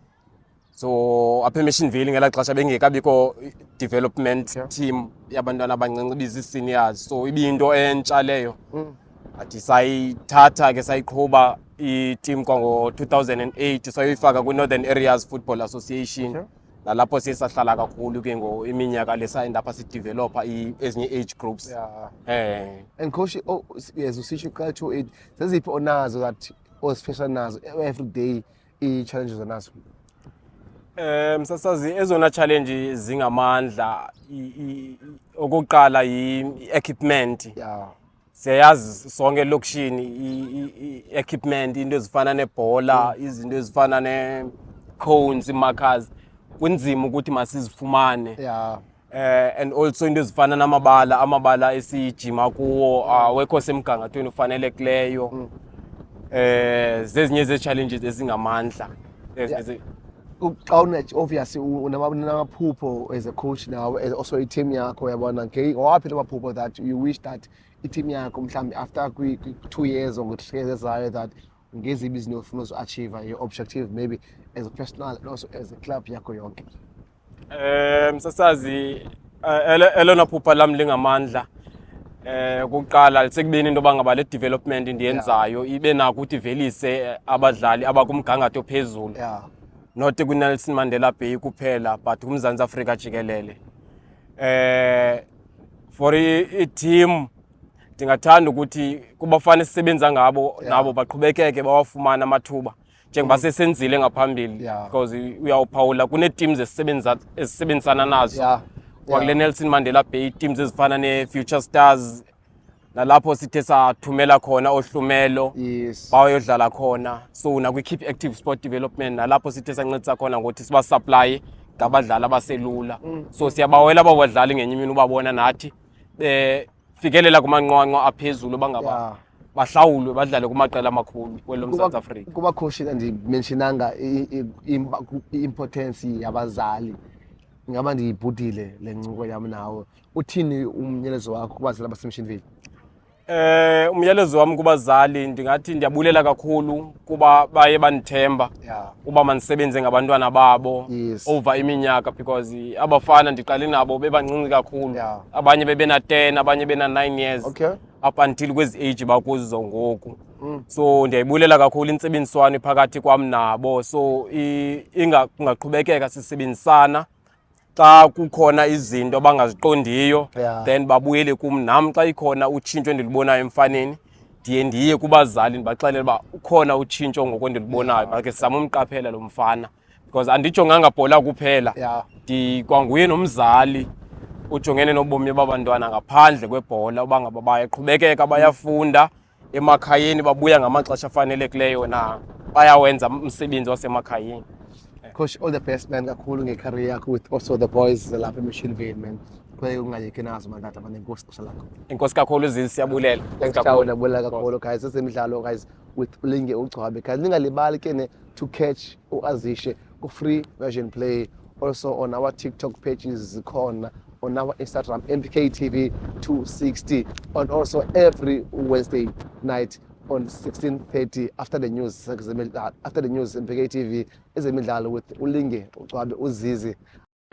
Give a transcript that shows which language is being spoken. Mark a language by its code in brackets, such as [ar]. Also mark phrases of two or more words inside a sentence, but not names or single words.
[xh] So apha eMashinville ngela xesha bengekabikho [en] development team [xh] yabantwana abancinci bizi-seniors. So ibinto entsha leyo. Athi sayithatha ke sayiqhuba i-team kwango-2008 sayoyifaka kwi-Northern Areas Football Association. Nalapho sisahlala kakhulu ke iminyaka lesayindapha sidevelopa ezinye [en] age groups. And coach, yes, [xh] usisho uqala 28 zeziphi onazo that ozifisa nazo [en] every day [xh] i-challenges onazo? Msasazi ezona challenge zingamandla okokuqala i-equipment. Siyayazi sonke lokishini i-equipment into ezifana nebhola izinto ezifana ne-cones i-markers kunzima ukuthi masizifumane. [en] And also [xh] into ezifana amabala esijima kuwo awekho semgangathweni ufanelekileyo. Zezinye ze-challenges ezingamandla. Obviously unamaphupho [en] as a coach now as also [xh] i-team yakho yabona ngawaphi amaphupho [en] that you wish that [xh] i-team yakho mhlawumbe [en] after 2 years or 3 years [xh] ezayo that ngezibi izinto ofuna uzi-achieve [en] your objective maybe as a personal and also as a club [xh] yakho yonke? Msasazi elona phupha lami lingamandla ukuqala lisekubeni into bangaba le development ndiyenzayo ibe nako ukuthi velise abadlali abakumgangatho ophezulu. Not kuNelson Mandela Bay kuphela but kuMzantsi Afrika jikelele. For i-team ndingathanda ukuthi kubafana sisebenza ngabo nabo baqhubekeke bawafumana amathuba njengoba sesenzile ngaphambili because uyawuphawula kune-teams esisebenzisana nazo kwakule Nelson Mandela Bay teams ezifana ne-Future Stars nalapho sithe sathumela khona ohlumelo bayodlala khona. So nakwi-Keep Active Sport Development nalapho sithe sancedisa khona ngokuthi siba-supply ngabadlali abaselula. So siyabawela abadlali ngenye imini ubabona nathi fikelela kumanqwanqwa aphezulu bangaba bahlawulwe badlale kumaqela amakhulu kwelo South Africa. Kuba coach andimentionanga i-importance yabazali. Ngaba ndiyibhudile le ncoko yam nawe. Uthini umyalezo wakho kubazali baseMshinville? Umyalezo wami kubazali ndingathi ndiyabulela kakhulu kuba baye bandithemba uba mandisebenze ngabantwana babo over iminyaka, because abafana ndiqale nabo bebancinci kakhulu. Abanye bebena 10, abanye bena 9 [en] years. Up until [xh] kwezi age bakuzo ngoku. So ndiyayibulela kakhulu intsebenziswano phakathi kwam nabo. So ingaqhubekeka sisebenzisana xa kukhona izinto abangaziqondiyo, then babuyele kum. Nam xa ikhona utshintsho endilibonayo emfaneni ndiye kubazali ndibaxelele uba ukhona utshintsho ngoko endilibonayo, bakhe sizame umqaphela lo mfana, because andijonganga bhola kuphela, ndikwanguye nomzali ujongene nobomi babantwana ngaphandle kwebhola, uba ngaba bayaqhubekeka bayafunda emakhayeni, babuya ngamaxesha afanelekileyo na bayawenza umsebenzi wasemakhayeni. [en] Coach, all the best man [xh] kakhulu ngecareer yakho [en] with also the boys [xh] lapha eMashinville [en] man. [xh] Kwaye ungayeki nazo mandata manenkosi kusha lakho. Inkosi kakhulu Zisi, siyabulela. Siyabulela kakhulu guys. Sesemidlalo [en] guys with [xh] Ulinge Ugcwabe. [en] Guys [xh] ningalibali ke [en] to catch uAzishe ku free version play also on our TikTok pages zikhona, on our Instagram MPK TV 260, and also every Wednesday night on 16:30 after the news MPK TV ezemidlalo with Ulinge Ugcwabe uZizi